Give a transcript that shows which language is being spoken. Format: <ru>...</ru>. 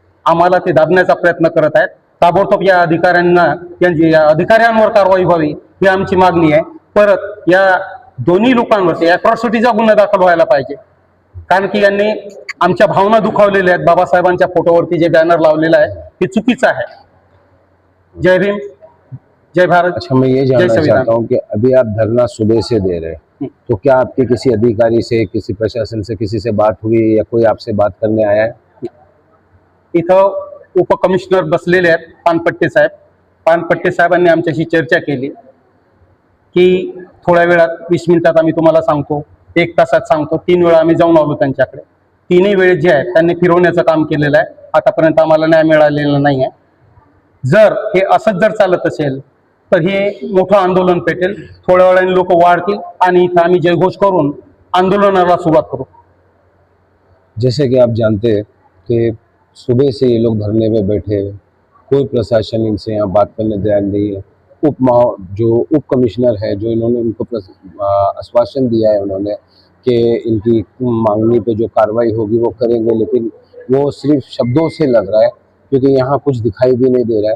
<mr>आम्हाला ते दाबण्याचा प्रयत्न करत आहेत। ताबडतोब या अधिकाऱ्यांवर कारवाई व्हावी ही आमची मागणी आहे। परत या दोन्ही लोकांवरती अॅट्रॉसिटीचा गुन्हा दाखल व्हायला पाहिजे, कारण की यांनी आमच्या भावना दुखावलेल्या आहेत। बाबासाहेबांच्या फोटोवरती जे बॅनर लावलेलं आहे हे चुकीचं आहे। जय भीम, जय भारत।</mr> <hi>अच्छा, मैं ये जानना चाहता हूँ कि अभी आप धरना सुबह से दे रहे हैं, तो क्या आपके किसी अधिकारी से, किसी प्रशासन से, किसी से बात हुई या कोई आपसे बात करने आया है?</hi> <mr>इथं उपकमिशनर बसलेले आहेत पानपट्टे साहेब। पानपट्टे साहेबांनी आमच्याशी चर्चा केली की थोड्या वेळात 20 मिनिटात आम्ही तुम्हाला सांगतो, 1 तासात सांगतो। 3 वेळा आम्ही जाऊन आलो त्यांच्याकडे। 3ही वेळेस जे आहे त्यांनी फिरवण्याचं काम केलेलं आहे। आतापर्यंत आम्हाला न्याय मिळालेला नाही आहे। जर हे असंच जर चालत असेल तर हे मोठं आंदोलन पेटेल। थोड्या वेळाने लोक वाढतील आणि इथं आम्ही जयघोष करून आंदोलनाला सुरुवात करू।</mr> <hi>जैसे कि आप जानते हैं कि सुबह से ये लोग धरने में बैठे हैं, कोई प्रशासन इनसे यहाँ बात करने तैयार नहीं है। जो उप कमिश्नर है, जो इन्होंने उनको आश्वासन दिया है उन्होंने कि इनकी मांगनी पे जो कार्रवाई होगी वो करेंगे, लेकिन वो सिर्फ शब्दों से लग रहा है, क्योंकि यहाँ कुछ दिखाई भी नहीं दे रहा है।</hi>